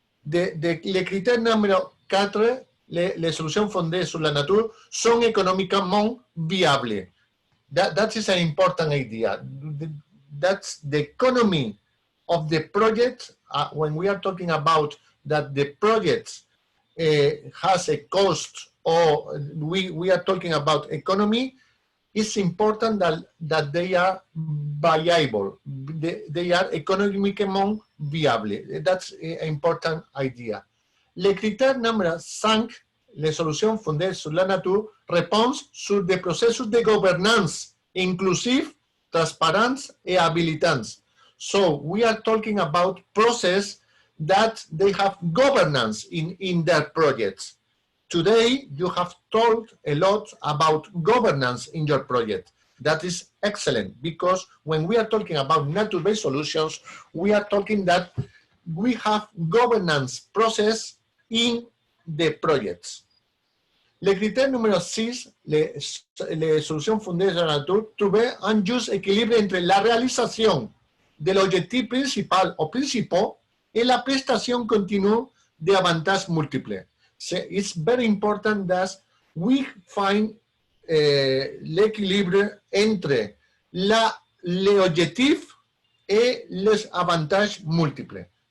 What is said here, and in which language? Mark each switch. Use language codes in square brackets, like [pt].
[fr] Les critères numéro 4, les solutions fondées sur la nature sont économiquement viables. [en] That is an important idea. That's the economy of the project. When we are talking about that the project has a cost, or we are talking about economy, it's important that they are viable. They are [fr] économiquement viables. [en] That's an important idea. [fr] Le critère numéro 5, les solutions fondées sur la nature, répondent sur des processus de gouvernance inclusifs, transparents et habilitants. [en] So we are talking about process that they have governance in their projects. Today, you have talked a lot about governance in your project. That is excellent, because when we are talking about nature-based solutions, we are talking that we have governance process in the projects. [fr] Le critère numéro 6, les solutions fondées sur la nature, trouver un juste équilibre entre la réalisation de l'objectif principal ou principaux et la prestation continue d'avantages multiples. [en] It's very important that we find [fr] l'équilibre entre les objectifs et les avantages multiples.